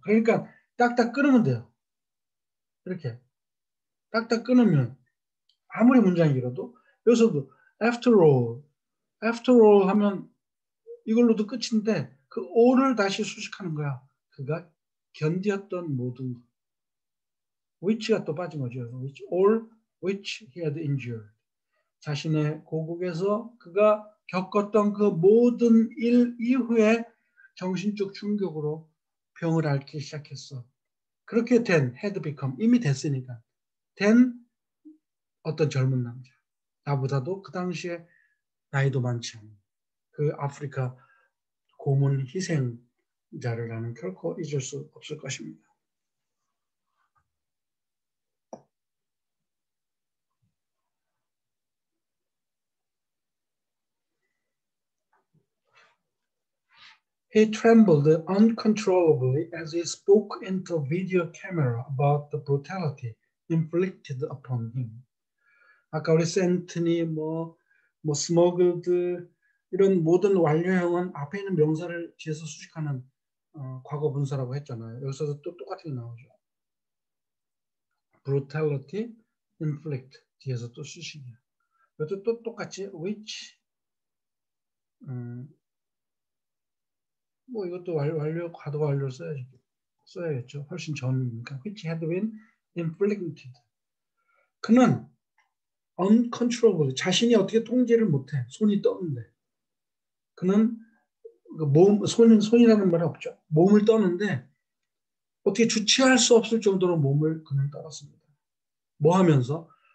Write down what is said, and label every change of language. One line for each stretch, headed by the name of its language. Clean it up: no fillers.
Korean: 그러니까 딱딱 끊으면 돼요. 이렇게 딱딱 끊으면 아무리 문장이 길어도 여기서도
English: after all
Korean: 하면 이걸로도 끝인데 그 all을 다시 수식하는 거야. 그가 견디었던 모든 것. which가 또 빠진 거죠.
English: all which he had endured.
Korean: 자신의 고국에서 그가 겪었던 그 모든 일 이후에 정신적 충격으로 병을 앓기 시작했어. 그렇게 된
English: had become
Korean: 이미 됐으니까 된 어떤 젊은 남자. 나보다도 그 당시에 나이도 많지 않은 그 아프리카 고문 희생자를 나는 결코 잊을 수 없을 것입니다.
English: He trembled uncontrollably as he spoke into a video camera about the brutality inflicted upon him.
Korean: 아까 우리 센트니, 스머글드 이런 모든 완료형은 앞에 있는 명사를 뒤에서 수식하는 과거 분사라고 했잖아요. 여기서도 또 똑같은 게 나오죠. brutality, inflict 뒤에서 또 수식이야. 이것도 또 똑같이 which 이것도 완료 과도 완료 써야겠죠. 훨씬 전이니까
English: which had been inflicted.
Korean: 그는 uncontrollable 자신이 어떻게 통제를 못해. 손이 떠는데 그는 손이라는 말은 없죠. 몸을 떠는데 어떻게 주체할 수 없을 정도로 몸을 그는 떨었습니다. 뭐 하면서?